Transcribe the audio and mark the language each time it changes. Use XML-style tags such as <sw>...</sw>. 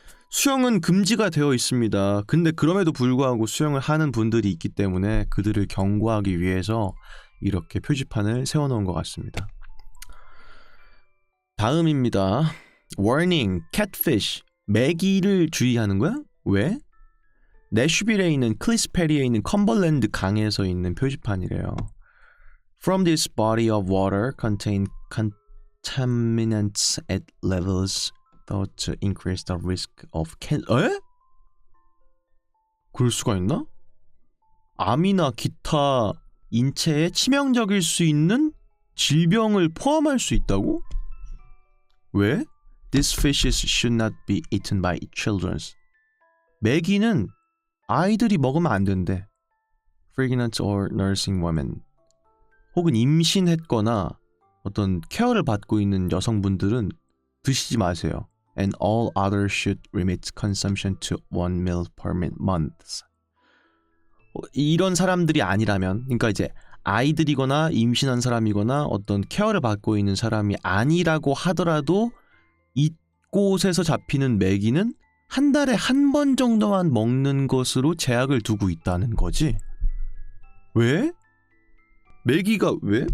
<ko>수영은 금지가 되어 있습니다. 근데 그럼에도 불구하고 수영을 하는 분들이 있기 때문에 그들을 경고하기 위해서 이렇게 표지판을 세워놓은 것 같습니다. 다음입니다.</ko> <en>Warning, catfish.</en> <ko>메기를 주의하는 거야? 왜? 내슈빌에 있는 클리스페리에 있는 컴벌랜드 강에서 있는 표지판이래요.</ko> <en>From this body of water contain contaminants at levels thought to increase the risk of cancer.</en> <ko>에? 그럴 수가 있나? 암이나 기타 인체에 치명적일 수 있는 질병을 포함할 수 있다고? 왜?</ko> <en>These fishes should not be eaten by children.</en> <ko>메기는 아이들이 먹으면 안 된대.</ko> <en>Pregnant or nursing women.</en> <ko>혹은 임신했거나 어떤 케어를 받고 있는 여성분들은 드시지 마세요.</ko> <en>And all others should limit consumption to 1 meal per month.</en> <ko>이런 사람들이 아니라면, 그러니까 이제 아이들이거나 임신한 사람이거나 어떤 케어를 받고 있는 사람이 아니라고 하더라도 이곳에서 잡히는 메기는 한 달에 한 번 정도만 먹는 것으로 제약을 두고 있다는 거지. 왜? 메기가 왜?</ko>